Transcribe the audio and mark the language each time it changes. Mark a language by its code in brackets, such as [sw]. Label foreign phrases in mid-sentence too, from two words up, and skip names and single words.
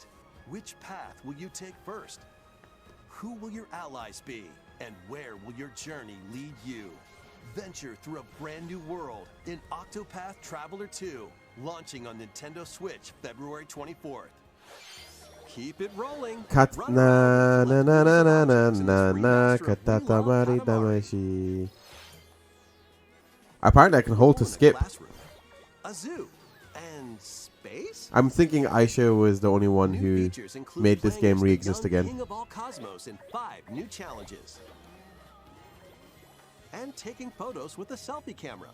[en] Which path will you take first? Who will your allies be? And where will your journey lead you? Venture through a brand new world in Octopath Traveler 2, launching on Nintendo Switch February 24th. Keep it rolling. Na na na na na na Options in na its na remaster of We Love katatamari Katamari. damashi. Apparently I can hold to Home and a skip. classroom, a zoo, and space? I'm thinking Aisha was the only one New who features include made this playing game as the re-exist young again. King of all cosmos in 5 new challenges. And taking photos with a selfie camera.